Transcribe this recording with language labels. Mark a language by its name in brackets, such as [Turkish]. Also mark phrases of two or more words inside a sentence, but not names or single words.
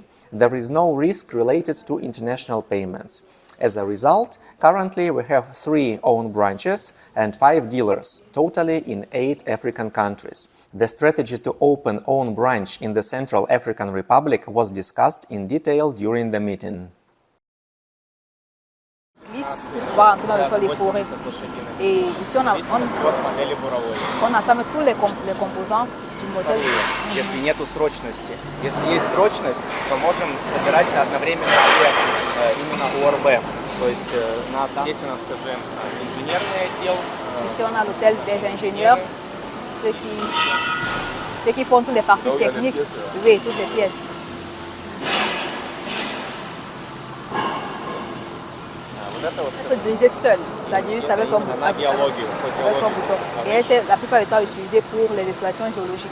[English] There is no risk related to international payments. As a result, currently we have 3 own branches and 5 dealers, totally in 8 African countries. The strategy to open own branch in the Central African Republic was discussed in detail during the meeting. [French] Va entrer dans le sol des forêts. Et ici, on assemble tous les composants du modèle. [Russian] Если нету срочности. Если есть срочность, то можем собирать одновременно именно ОРБ. То есть здесь у нас, скажем, инженерный отдел. [French] Ici, on a l'hôtel des ingénieurs, ceux qui font toutes les parties techniques. Oui, toutes les pièces. Il faut diriger seul, c'est-à-dire juste avec un bouton. Et c'est la plupart du temps utilisée pour les explorations géologiques.